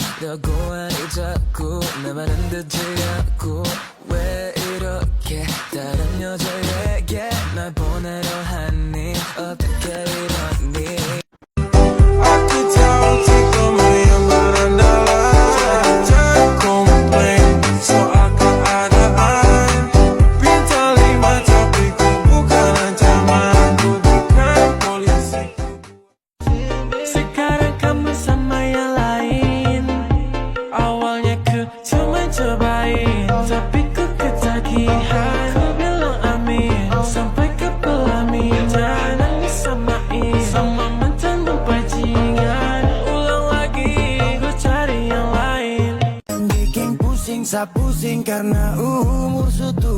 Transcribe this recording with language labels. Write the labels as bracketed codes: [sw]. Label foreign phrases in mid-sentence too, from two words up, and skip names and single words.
[ko] 어쩌고 아니 자꾸 내 말은 듣지 않고 왜 이렇게 다른 여자에게 날 보내려 하니 어떻게 이러니 Aku [id] tahu tiga million berandalan Jangan komplain soal keadaan Bintang 5 tapi ku bukan ancaman Ku bukan polisi Sekarang kamu sama yang lain Awalnya ku cuma cobain Tapi ku ketagihan Ku bilang amin Sampai ke pelaminan Nangis samain Sama mantan bajingan Ulang lagi Ku cari yang lain Yang bikin pusing sa pusing Karena umur sudah